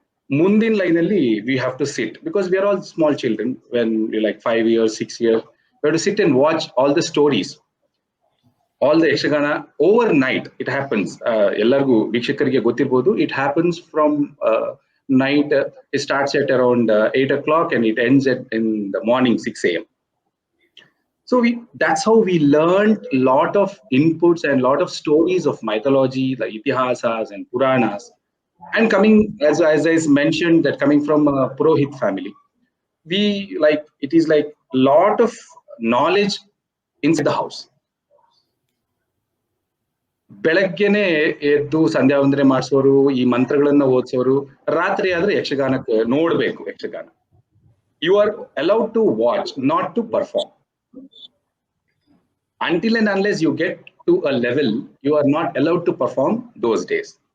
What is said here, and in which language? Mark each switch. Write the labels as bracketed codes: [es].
[kn] ಮುಂದಿನ ಲೈನ್ ಅಲ್ಲಿ [en] We have to sit, because we are all small children when you like 5 years 6 years, we have to sit and watch all the stories, all the Yakshagana overnight. It happens, [kn] ಎಲ್ಲರಿಗೂ ವೀಕ್ಷಕರಿಗೆ ಗೊತ್ತಿರ್ಬೋದು, [en] It happens from night. It starts at around 8 o'clock and it ends in the morning 6 a.m. So that's how we learned a lot of inputs and lot of stories of mythology, like itihasas and puranas. And coming, as I mentioned, that coming from a Purohit family, we like, it is like lot of knowledge inside the house. [kn] ಬೆಳಗ್ಗೆನೆ ಎದ್ದು ಸಂಧ್ಯಾ ವಂದನೆ ಮಾಡಿಸೋರು, ಈ ಮಂತ್ರಗಳನ್ನ ಓದಿಸೋರು, ರಾತ್ರಿ ಆದ್ರೆ ಯಕ್ಷಗಾನಕ್ಕೆ ನೋಡ್ಬೇಕು. [en] Yakshagana you are allowed to watch, not to perform. Until and unless you get to a level, you are not allowed to perform those days.